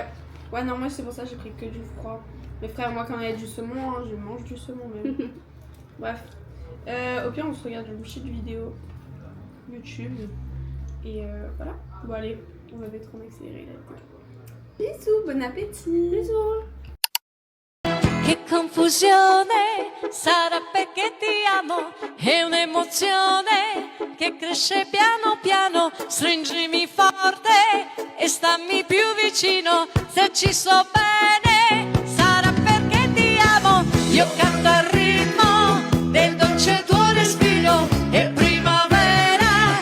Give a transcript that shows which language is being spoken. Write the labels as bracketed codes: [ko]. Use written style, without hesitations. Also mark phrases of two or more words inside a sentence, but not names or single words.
[fr] Ouais, non, moi c'est pour ça que j'ai pris que du froid. Mais frère, moi quand il y a du saumon, hein, je mange du saumon même. Bref. Au pire, on se regarde une petite vidéo YouTube. Et voilà. Bon, allez, on va mettre en accéléré la vidéo. Bisous, bon appétit. Bisous. [it] Che confusione, sarà perché ti amo, è un'emozione che cresce piano piano, stringimi forte e stammi più vicino, se ci sto bene, sarà perché ti amo, io canto al ritmo del dolce tuo respiro, è primavera,